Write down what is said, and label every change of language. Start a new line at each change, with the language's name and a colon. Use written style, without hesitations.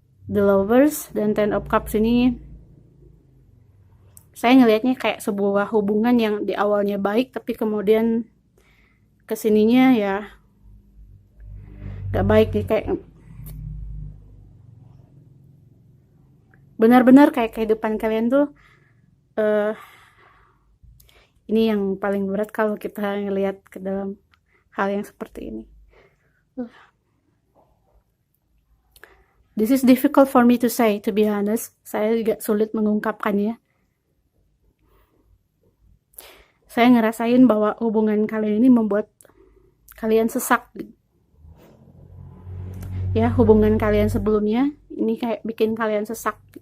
Indonesian: The Lovers dan Ten of Cups ini saya ngelihatnya kayak sebuah hubungan yang di awalnya baik, tapi kemudian kesininya ya gak baik nih, kayak benar-benar kayak kehidupan kalian tuh Ini yang paling berat kalau kita ngelihat ke dalam hal yang seperti ini.
English: This is difficult for me to say, to be honest.
Indonesian: Saya juga sulit mengungkapkannya. Saya ngerasain bahwa hubungan kalian ini membuat kalian sesak. Ya, hubungan kalian sebelumnya ini kayak bikin kalian sesak.